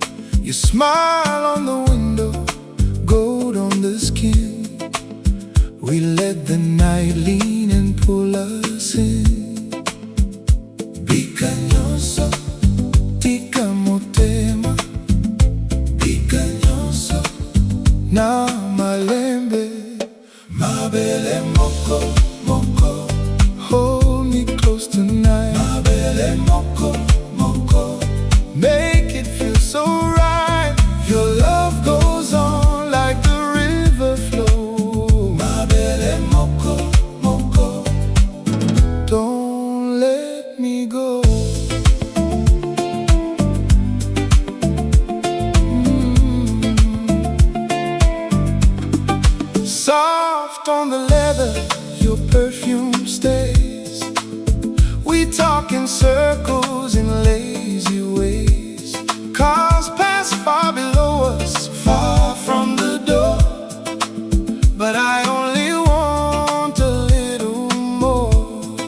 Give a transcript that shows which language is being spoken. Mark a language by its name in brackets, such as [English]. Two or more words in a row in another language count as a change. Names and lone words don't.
[English] You smile on the window, gold on the skin. We let the night lean and pull us in. [Lingala] Bikanyoso, tika motema, bikanyoso na malembe, mabele moko, moko. [English] Hold me close tonight, [Lingala] mabele moko, moko. [English] Make it feel so right. Your love goes on like the river flow, [Lingala] mabele moko, moko. [English] Don't let me go. Soft on the leather, your perfume stays. We talk in circles in lazy ways. Cars pass far below us, far from the door. But I only want a little more.